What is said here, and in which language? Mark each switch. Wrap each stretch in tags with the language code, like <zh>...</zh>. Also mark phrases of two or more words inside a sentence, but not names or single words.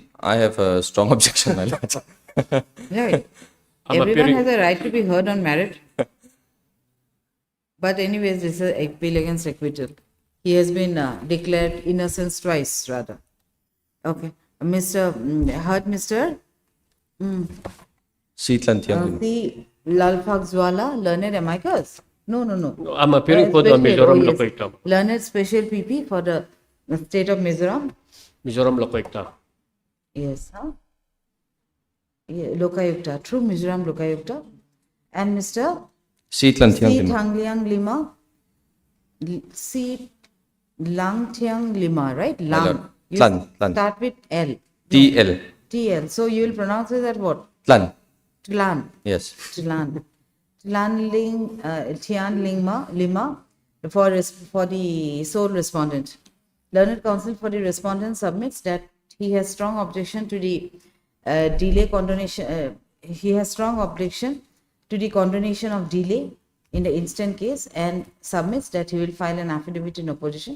<en>I have a strong objection, my lord. Right. Everyone has a right to be heard on merit. But anyways, this is appeal against acquittal. He has been declared innocent twice, rather. Okay. Heard Mr. Seetlan Tianglin. C. Lalfaghzwala, learned amicus. No. I'm appearing for the Special, Mizoram yes. Lokaयुक्त. Learned special PP for the state of Mizoram. Mizoram Lokaयुक्त. Yes, huh? Yeah, Lokayukta, true Mizoram Lokayukta. And Mr. Seetlan C. Tianglin. Thangliang Lima. C. Lang Tiang Lima, right? Lang. Lord. You Tlan. start with L. TL. TL. So you will pronounce it as what? Tlan. Tlan. Yes. Tlan. Tian Lima for the sole respondent. Learned counsel for the respondent submits that he has strong objection to the delay condonation, he has strong objection to the condonation of delay in the instant case and submits that he will file an affidavit in opposition.</en>